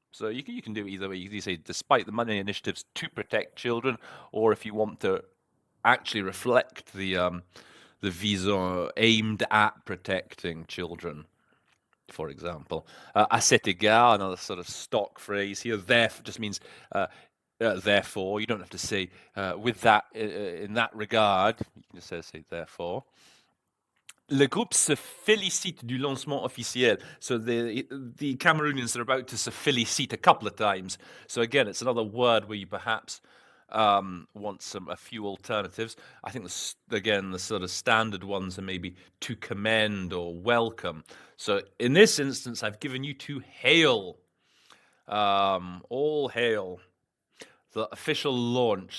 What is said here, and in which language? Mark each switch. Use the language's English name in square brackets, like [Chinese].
[English] So you can do it either way. You can say despite the money initiatives to protect children, or if you want to actually reflect the vision aimed at protecting children. For example, [French] à cet égard, [English] another sort of stock phrase here. Therefore just means therefore. You don't have to say with that in that regard. You can just say therefore. [French] Le groupe se félicite du lancement officiel. [English] So the Cameroonians are about to [French] se félicite [English] a couple of times. So again, it's another word where you perhaps want a few alternatives. I think again the sort of standard ones are maybe to commend or welcome. So in this instance, I've given you to hail. All hail the official launch.